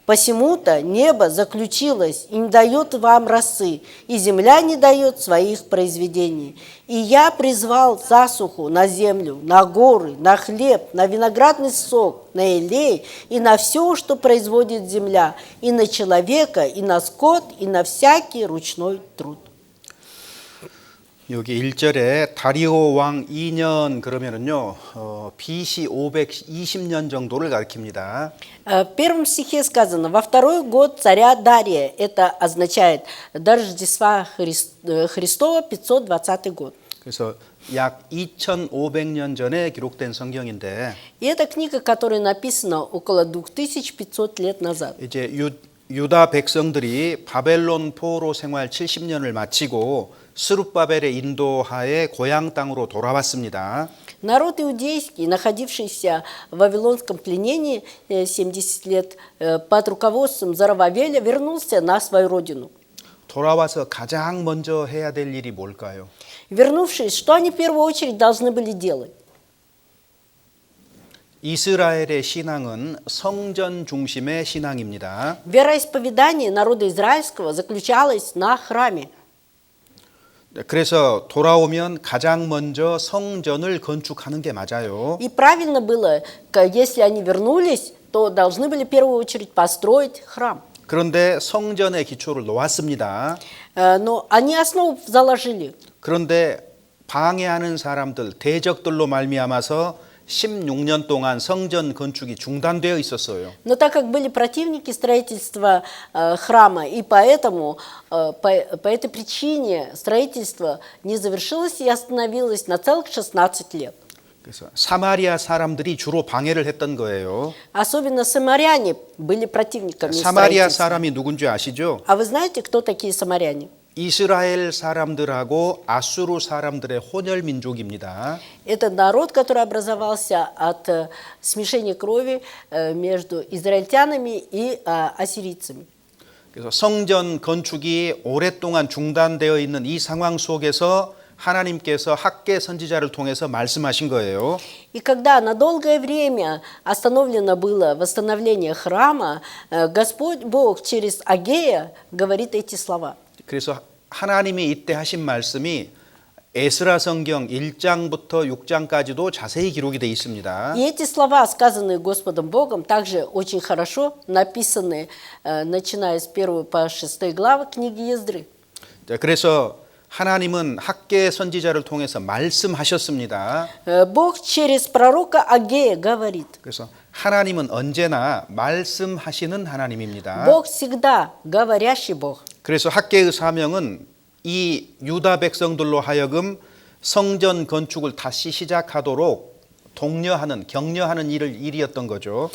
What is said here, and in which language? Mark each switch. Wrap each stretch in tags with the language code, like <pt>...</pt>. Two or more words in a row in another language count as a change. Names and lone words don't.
<ru>Посему-то небо заключилось и не дает вам росы, и земля не дает своих произведений. И я призвал засуху на землю, на горы, на хлеб, на виноградный сок, на елей и на все, что производит земля, и на человека, и на скот, и на всякий ручной труд».</ru> <ko>여기 1절에 다리오 왕 2년 그러면은요, BC 520년 정도를 가리킵니다.</ko> <ru>В первом стихе сказано: «Во второй год царя Дария». Это означает до Рождества Христова 520 год.</ru> <ko>그래서 약 2500년 전에 기록된 성경인데</ko> <ru>И это книга, которая написана около 2500 лет назад.</ru> <ko>이제 유다 백성들이 바벨론 포로 생활 70년을 마치고 스룹바벨의 인도하에 고향 땅으로 돌아왔습니다.</ko> <ru>Народ иудейский, находившийся в вавилонском пленении 70 лет под руководством Зарававеля, вернулся на свою родину.</ru> <ko>돌아와서 가장 먼저 해야 될 일이 뭘까요?</ko> <ru>Вернувшись, что они в первую очередь должны были делать?</ru> <ko>이스라엘의 신앙은 성전 중심의 신앙입니다.</ko> <ru>Вероисповедание народа израильского заключалось на храме.</ru> <ko>그래서 돌아오면 가장 먼저 성전을 건축하는 게 맞아요.</ko> <ru>И правильно было, если они вернулись, то должны были в первую очередь построить храм.</ru> <ko>그런데 성전의 기초를 놓았습니다.</ko> <ru>Но они основу заложили.</ru> <ko>그런데 방해하는 사람들, 대적들로 말미암아서 16년 동안 성전 건축이 중단되어 있었어요.</ko> <ru>Но так как были противники строительства храма, и поэтому по этой причине строительство не завершилось и остановилось на целых 16 лет.</ru> <ko>그래서 사마리아 사람들이 주로 방해를 했던 거예요.</ko> <ru>Особенно самаряне были противниками</ru> <ko>사마리아</ko> <ru>строительства.</ru> <ko>사람이 누군지 아시죠?</ko> <ru>А вы знаете, кто такие самаряне?</ru> <ko>이스라엘 사람들하고 아수르 사람들의 혼혈 민족입니다.</ko> <ru>Это народ, который образовался от смешения крови между израильтянами и ассирийцами.</ru> <ko>그래서 성전 건축이 오랫동안 중단되어 있는 이 상황 속에서 하나님께서 학계 선지자를 통해서 말씀하신 거예요.</ko> <ru>И когда на долгое время остановлено было восстановление храма, Господь Бог через Агея говорит эти слова.</ru> <ko>그래서 하나님이 이때 하신 말씀이 에스라 성경 1장부터 6장까지도 자세히 기록이 되어 있습니다.</ko> <ru>И эти слова, сказанные Господом Богом, также очень хорошо написаны, начиная с 1 по 6 главы книги Ездры.</ru> <ko>자, 그래서 하나님은 학계 선지자를 통해서 말씀하셨습니다.</ko> <ru>Бог через пророка Агея говорит.</ru> <ko>그래서 하나님은 언제나 말씀하시는 하나님입니다.</ko> <ru>Бог всегда говорящий Бог.</ru> <ko>그래서 학계의 사명은 이 유다 백성들로 하여금 성전 건축을 다시 시작하도록 독려하는, 격려하는 일이었던 거죠.</ko>